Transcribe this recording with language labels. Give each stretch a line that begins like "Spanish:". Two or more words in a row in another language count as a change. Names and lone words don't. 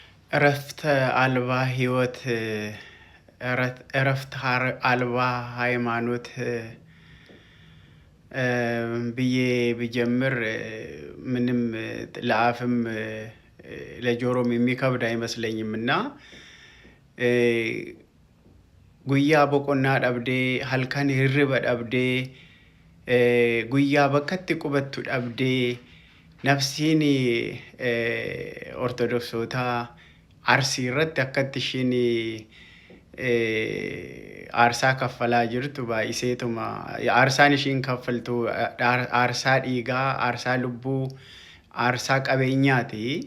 Amharic: እረፍት አልባ ህይወት እረፍት አልባ ሃይማኖት ብዬ ብጀምር ምንም ለአፍም ለጆሮም የሚከብድ አይመስለኝምና
Oromo: guyyaa boqonnaa dhabde halkan hirriba dhabde guyyaa bakkatti qubattu dhabde nafsiin ortodoksota arsii irratti akkatti ishiin aarsaa kaffalaa jirtu baay'iseetuma aarsaan ishiin kaffaltu aarsaa dhiigaa aarsaa lubbuu aarsaa qabeenyaati.